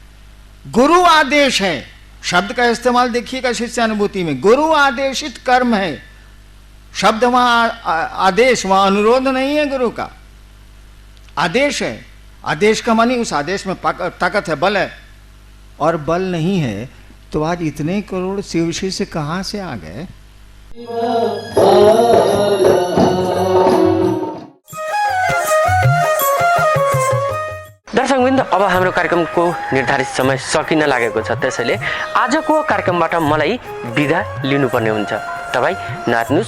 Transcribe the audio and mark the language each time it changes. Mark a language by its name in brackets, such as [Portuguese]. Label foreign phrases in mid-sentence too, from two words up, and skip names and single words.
[Hindi] गुरु आदेश है, शब्द का इस्तेमाल देखिएगा शिष्यानुभूति में, गुरु आदेशित कर्म है। शब्द वहां आदेश, वहां अनुरोध नहीं है, गुरु का आदेश है। आदेश का मानी उस आदेश में ताकत है, बल है। और बल नहीं है तो आज इतने करोड़ शिवशी से कहां से आ गए? [Nepali] दर्शकवृन्द, अब हाम्रो कार्यक्रमको निर्धारित समय सकिन लागेको छ, त्यसैले आजको कार्यक्रमबाट मलाई बिदा लिनुपर्ने हुन्छ। तपाईँ नाच्नुहोस्।